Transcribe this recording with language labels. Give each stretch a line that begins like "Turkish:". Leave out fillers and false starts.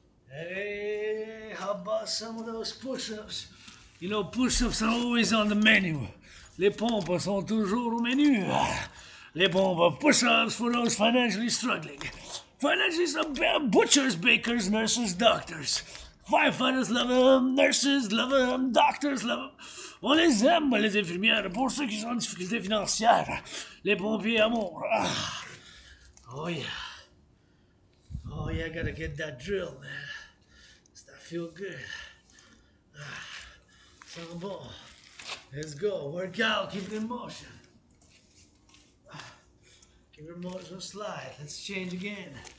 English: Hey, how about some of those push-ups? You know, push-ups are always on the menu.
French: Les pompes sont toujours au menu. Les pompes,
English: push-ups for those financially struggling. Financially struggling, butchers, bakers, nurses, doctors. Firefighters love them, nurses love them, doctors love them.
French: On les aime, les infirmières, pour ceux qui sont en difficulté financière. Les pompiers, amour.
English: Oh yeah. Oh yeah, I gotta get that drill, man. That feel good.
French: C'est bon.
English: Let's go. Work out. Keep it in motion. Keep it in motion. Slide. Let's change again.